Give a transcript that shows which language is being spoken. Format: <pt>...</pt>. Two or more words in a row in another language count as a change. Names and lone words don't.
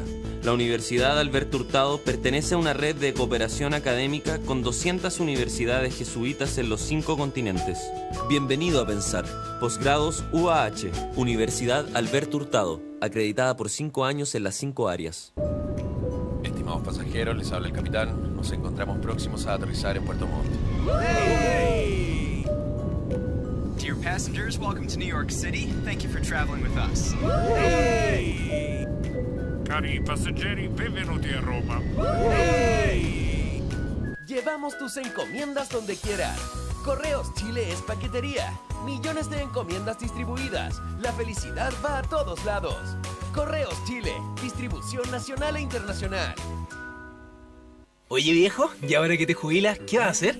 <es>La Universidad Alberto Hurtado pertenece a una red de cooperación académica con 200 universidades jesuitas en los 5 continentes. Bienvenido a Pensar. Posgrados UAH, Universidad Alberto Hurtado, acreditada por 5 años en las 5 áreas. Estimados pasajeros, les habla el capitán. Nos encontramos próximos a aterrizar en Puerto Montt.</es> <en>Hey! Dear passengers, welcome to New York City. Thank you for traveling with us. Hey!</en> <it>Cari passeggeri, benvenuti a Roma.</it> <en>Hey!</en> <es>Llevamos tus encomiendas donde quieras. Correos Chile es paquetería. Millones de encomiendas distribuidas. La felicidad va a todos lados. Correos Chile, distribución nacional e internacional. Oye viejo, ¿y ahora que te jubilas, qué vas a hacer?</es>